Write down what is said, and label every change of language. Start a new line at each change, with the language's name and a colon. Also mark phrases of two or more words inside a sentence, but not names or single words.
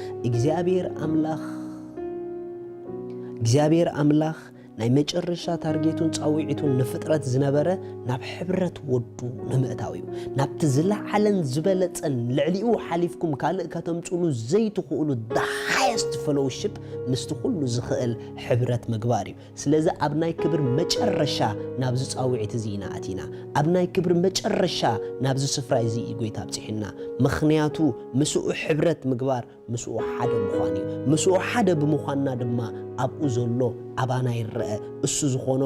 Tigrinya: እግዚአብሔር አምላኽ ናይ መጨረሻ ታርጌቱን ጻውዒቱን ንፍጥረት ዝነበረ ናብ ሕብረት ወዱ ንምእታዊው ናብቲ ዝለዓለን ዝበለጸን ልዕሊኡ ሓሊፍኩም ካልእ ከተምጽሉ ዘይትኽእሉ
English: the highest fellowship
Tigrinya: ምስቲ ኩሉ ዝኽእል ሕብረት ምግባር እዩ ስለዚ ኣብ ናይ ክብር መጨረሻ ናብ ዝጻውዒት እዚ ኢና ኣቲና ኣብ ናይ ክብር መጨረሻ ናብ ዝስፍራ እዚ ጎይታ ኣብጽሕና ምኽንያቱ ምስኡ ሕብረት ምግባር ምስኡ ሓደ ምዃን እዩ ምስኡ ሓደ ብምዃንና ድማ ኣብኡ ዘሎ ኣባና ይርአ እሱ ዝኾኖ